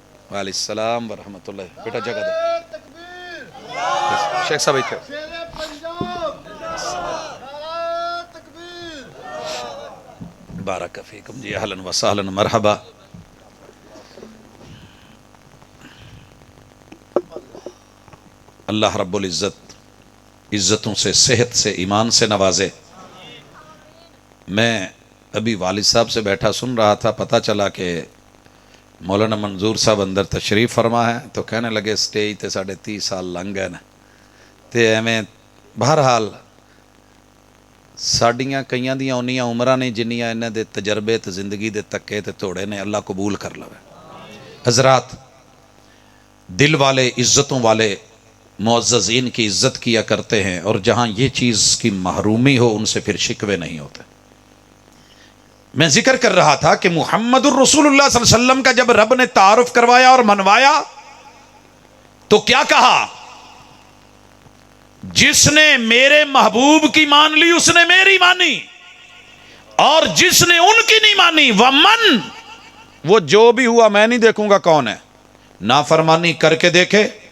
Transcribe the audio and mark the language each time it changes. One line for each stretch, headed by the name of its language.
Arabic: وعلیکم السلام ورحمۃ اللہ,
Punjabi: بیٹا جگہ دے شیخ صاحب اتھے.
Arabic: بارک فیکم جی, اہلا و سہلا مرحبا.
Urdu: اللہ رب العزت عزتوں سے, صحت سے, ایمان سے نوازے. میں ابھی والد صاحب سے بیٹھا سن رہا تھا, پتہ چلا کہ مولانا منظور صاحب اندر تشریف فرما ہے, تو کہنے لگے
Punjabi: سٹیج تے 30 سال لنگ گئے نا, تے ایویں بہرحال ساڈیاں کئیاں دیاں اونیاں عمراں نے جنیاں انہاں دے تجربے تے زندگی دے تکے تے توڑے نے, اللہ قبول کر لوے.
Urdu: حضرات, دل والے, عزتوں والے معززین کی عزت کیا کرتے ہیں, اور جہاں یہ چیز کی محرومی ہو ان سے پھر شکوے نہیں ہوتے. میں ذکر کر رہا تھا کہ محمد الرسول اللہ صلی اللہ علیہ وسلم کا جب رب نے تعارف کروایا اور منوایا تو کیا کہا, جس نے میرے محبوب کی مان لی اس نے میری مانی, اور جس نے ان کی نہیں مانی ومن, وہ جو بھی ہوا میں نہیں دیکھوں گا کون ہے, نافرمانی کر کے دیکھے